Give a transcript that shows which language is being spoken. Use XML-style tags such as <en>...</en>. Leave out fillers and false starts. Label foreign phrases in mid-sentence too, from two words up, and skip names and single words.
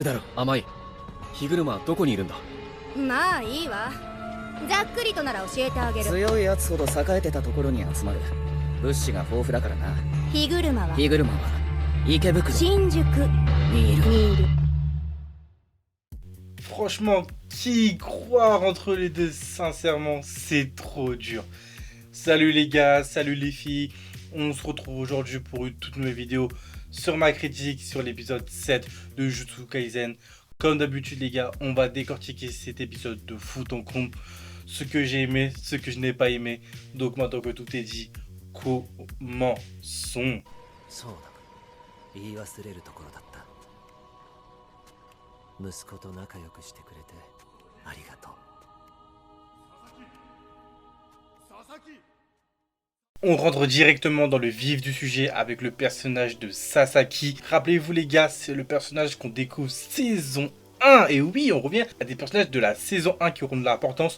<ja>だろ、甘い。火車はどこにいるんだ。まあいいわ。ざっくりとなら教えてあげる。強いやつほど栄えてたところに集まる。物資が豊富だからな。火車は火車は池袋新宿にいる。</ja> <fr>Franchement, qui y croit entre les deux? Sincèrement, c'est trop dur. Salut les gars, salut les filles. On se retrouve aujourd'hui pour une toute nouvelle vidéo sur ma critique sur l'épisode 7 de Jujutsu Kaisen. Comme d'habitude les gars, on va décortiquer cet épisode de foot en comble. Ce que j'ai aimé, ce que je n'ai pas aimé. Donc maintenant que tout est dit, commençons.</fr> <ja>言い忘れるところだった。息子と仲良くしてくれてありがとう。</ja> <fr>On rentre directement dans le vif du sujet avec le personnage de Sasaki. Rappelez-vous les gars, c'est le personnage qu'on découvre saison 1. Et oui, on revient à des personnages de la saison 1 qui auront de l'importance.</fr>